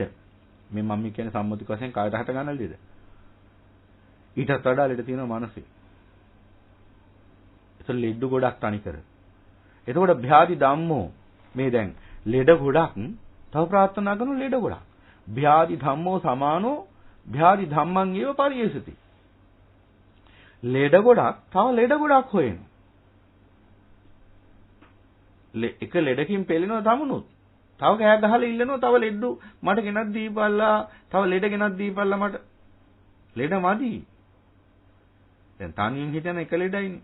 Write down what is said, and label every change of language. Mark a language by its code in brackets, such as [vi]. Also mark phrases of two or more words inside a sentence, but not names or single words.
[si] මේ මම කියන්නේ සම්මුතික වශයෙන් කායට හට ගන්න ලෙඩ. ඊටත් වඩා ලෙඩ තියෙනවා මනසේ. ඒක ලෙඩ ගොඩක් තනි කර. එතකොට [pi] භ්‍යාදි ධම්මෝ [si] මේ දැන් ලෙඩ ගොඩක් තව ප්‍රාර්ථනා කරන ලෙඩ ගොඩක්. [pi] භ්‍යාදි ධම්මෝ සමානෝ භ්‍යාදි ධම්මං ඒව පරියේසති. [si] ලෙඩ ගොඩක් තව ලෙඩ ගොඩක් හොයන. එක ලෙඩකින් පෙළෙනවා තමනුත්. තව කෑ ගහලා ඉල්ලනවා තව ලෙඩු මට ගෙනත් දීපල්ලා තව ලෙඩ ගෙනත් දීපල්ලා මට. ලෙඩ මදි. දැන් තනියෙන් හිටන එක ලෙඩයිනේ.